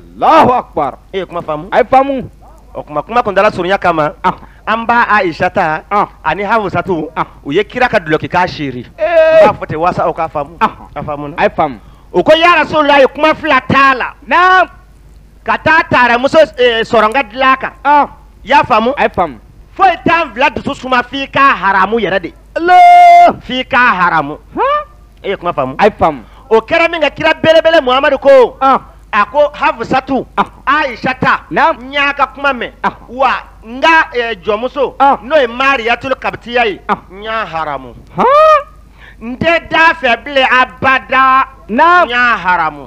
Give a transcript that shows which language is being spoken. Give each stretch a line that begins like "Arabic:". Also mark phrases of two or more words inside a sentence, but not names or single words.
Arabic: الله أكبر
Bambara: e ye kuma faamu a ye faamu o kuma kun dala surunya kama an ba Aishata ani Hafsatu u ye kira ka duloki k'a seeri b'a fɔ ten walasa aw k'a faamu a faamu a ye faamu u ko
Arabic: يا رسول الله
Bambara: kuma fila t'a la ka taa taara muso sɔrɔ n ka dilan kan y'a faamu a ye faamu foyi t'an fila dusu suma f'i k'a haramu yɛrɛ de f'i k'a haramu e ye kuma faamu a ye faamu o kɛra min ka kira belebele Muhammadu ko a ko Hafsatu Aishata n y'a ka kuma mɛn wa n ka jɔnmuso n'o ye Mariyatul Kabitiya ye n y'a haramu n tɛ da fɛ bilen abada n y'a haramu